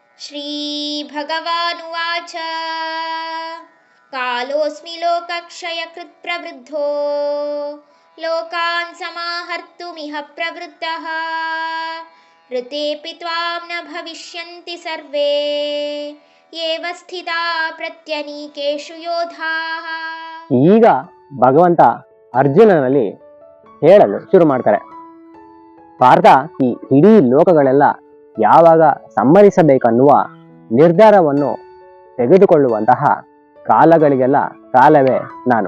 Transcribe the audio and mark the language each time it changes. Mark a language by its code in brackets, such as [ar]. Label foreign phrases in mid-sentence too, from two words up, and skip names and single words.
[sa] श्रीभगवानुवाच कालोऽस्मि लोकक्षयकृत् प्रवृद्धो लोकान् समाहर्तुमिह प्रवृत्तः ऋतेऽपि त्वां न भविष्यन्ति सर्वे एव स्थिता प्रत्यनीकेषु योधाः. [kn] ಈಗ ಭಗವಂತ ಅರ್ಜುನನಲ್ಲಿ ಹೇಳಲು ಶುರು ಮಾಡ್ತಾರೆ. ಪಾರ್ಥ, ಈ ಇಡೀ ಲೋಕಗಳೆಲ್ಲ ಯಾವಾಗ ಸಮ್ಮರಿಸಬೇಕನ್ನುವ ನಿರ್ಧಾರವನ್ನು ತೆಗೆದುಕೊಳ್ಳುವಂತಹ ಕಾಲಗಳಿಗೆಲ್ಲ ಕಾಲವೇ ನಾನು.